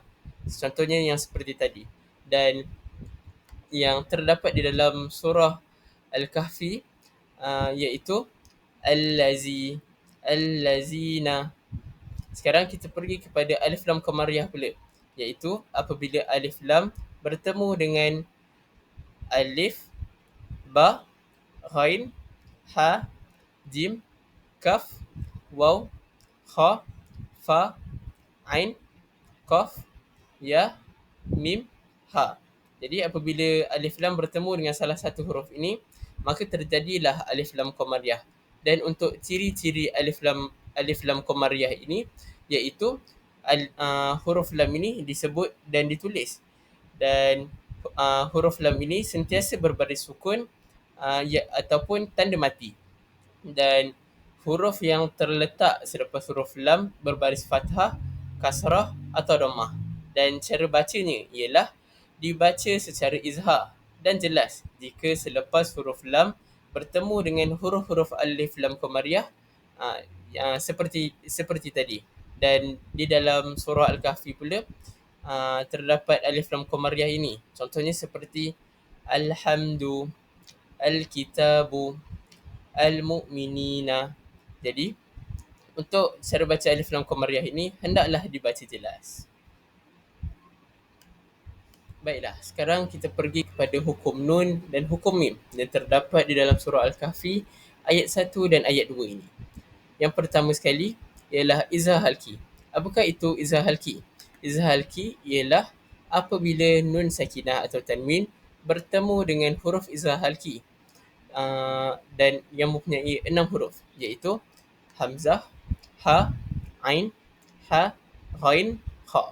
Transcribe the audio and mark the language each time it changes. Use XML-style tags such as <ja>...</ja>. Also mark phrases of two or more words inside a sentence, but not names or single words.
<ms>Contohnya yang seperti tadi. Dan yang terdapat di dalam surah Al-Kahfi iaitu</ms> <ar>الذي، الذين.</ar> <ms>Sekarang kita pergi kepada alif lam qamariyah pula, iaitu apabila alif lam bertemu dengan alif,</ms> <ar>باء، غين، حاء، جيم, كاف، واو، خاء، فاء, عين، قاف، ياء، ميم، هاء.</ar> <ms>Jadi apabila alif lam bertemu dengan salah satu huruf ini, maka terjadilah alif lam qamariyah. Dan untuk ciri-ciri alif lam qamariyah ini, iaitu huruf lam ini disebut dan ditulis, dan huruf lam ini sentiasa berbaris sukun ataupun tanda mati. Dan huruf yang terletak selepas huruf lam berbaris fathah, kasrah atau dhammah. Dan cara bacanya ialah dibaca secara izhar dan jelas jika selepas huruf lam bertemu dengan huruf-huruf alif lam qamariyah seperti tadi. Dan di dalam surah Al-Kahfi pula terdapat alif lam qamariyah ini. Contohnya seperti</ms> <ar>الحمدُ، الكتابُ، المؤمنينَ.</ar> <ms>Jadi untuk cara baca alif lam qamariyah ini hendaklah dibaca jelas. Baiklah, sekarang kita pergi kepada hukum nun dan hukum mim yang terdapat di dalam surah Al-Kahfi ayat 1 dan ayat 2 ini. Yang pertama sekali ialah izhar halki. Apakah itu izhar halki? Izhar halki ialah apabila nun sakinah atau tanwin bertemu dengan huruf izhar halki, dan yang mempunyai 6 huruf, iaitu</ms> <ar>همزة، هاء، عين، حاء، غين، خاء.</ar>